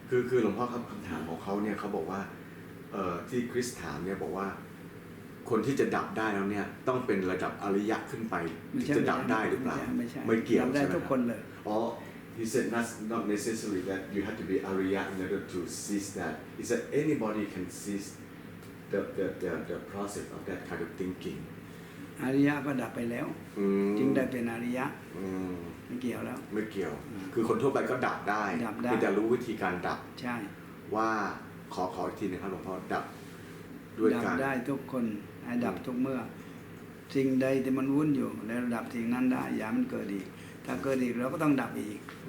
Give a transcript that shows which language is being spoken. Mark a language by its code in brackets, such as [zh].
[th] คือหลวงพ่อครับคำถามของเขาเนี่ยเขาบอกว่าที่คริสถามเนี่ยบอกว่าคนที่จะดับได้แล้วเนี่ยต้องเป็นระดับอริยะขึ้นไปถึงจะดับได้หรือเปล่าไม่เกี่ยวใช่ไหมครับอ๋อ [en] He said not necessarily that you have to be Arya in order to cease that. He said anybody can cease the process of that kind of thinking. [th] อริยะก็ดับไปแล้วจึงได้เป็นอริยะไม่เกี่ยวแล้ว ไม่เกี่ยวคือคนทั่วไปก็ดับได้คือจะรู้วิธีการดับ ใช่ ว่าขออีกทีนะครับหลวงพ่อดับด้วยการ ดับได้ทุกคนให้ดับทุกเมื่อสิ่งใดที่มันวุ่นอยู่แล้วดับสิ่งนั้นได้อย่ามันเกิดอีกถ้าเกิดอีกเราก็ต้องดับอีก